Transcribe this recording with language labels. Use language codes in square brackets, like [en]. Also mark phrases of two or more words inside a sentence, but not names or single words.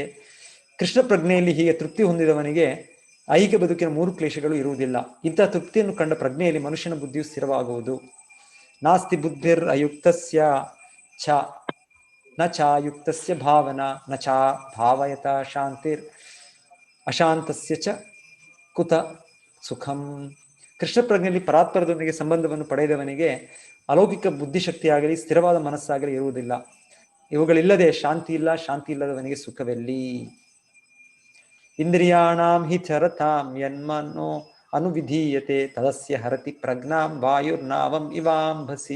[kn] ಕೃಷ್ಣ ಪ್ರಜ್ಞೆಯಲ್ಲಿ ಹೀಗೆ ತೃಪ್ತಿ ಹೊಂದಿದವನಿಗೆ ಐಹಿಕ ಬದುಕಿನ 3 ಕ್ಲೇಶಗಳು ಇರುವುದಿಲ್ಲ. ಇಂತಹ ತೃಪ್ತಿಯನ್ನು ಕಂಡ ಪ್ರಜ್ಞೆಯಲ್ಲಿ ಮನುಷ್ಯನ ಬುದ್ಧಿಯು ಸ್ಥಿರವಾಗುವುದು. [sa] ನಾಸ್ತಿ ಬುದ್ಧಿರ್ ಅಯುಕ್ತಸ್ಯ ಚ ನ ಚಾಯುಕ್ತಸ್ಯ ಭಾವನಾ ನ ಚಾ ಭಾವಯತ ಶಾಂತಿರ್ ಅಶಾಂತಸ್ಯ ಚ ಕುತ ಸುಖಂ. [kn] ಕೃಷ್ಣ ಪ್ರಜ್ಞೆಯಲ್ಲಿ ಪರಾತ್ಪರದೊಂದಿಗೆ ಸಂಬಂಧವನ್ನು ಪಡೆದವನಿಗೆ ಅಲೌಕಿಕ ಬುದ್ಧಿಶಕ್ತಿಯಾಗಲಿ ಸ್ಥಿರವಾದ ಮನಸ್ಸಾಗಲಿ ಇರುವುದಿಲ್ಲ. ಇವುಗಳಿಲ್ಲದೆ ಶಾಂತಿ ಇಲ್ಲ, ಶಾಂತಿ ಇಲ್ಲದವನಿಗೆ ಸುಖವೆಲ್ಲಿ. [sa] ಇಂದ್ರಿಯಾಣಾಂ ಹಿ ಚರತಾಂ ಯನ್ಮನೋ ಅನುವಿಧೀಯತೆ ತದಸ್ಯ ಹರತಿ ಪ್ರಜ್ಞಾಂ ವಾಯುರ್ನಾವಂ ಇವಾಂಭಸಿ.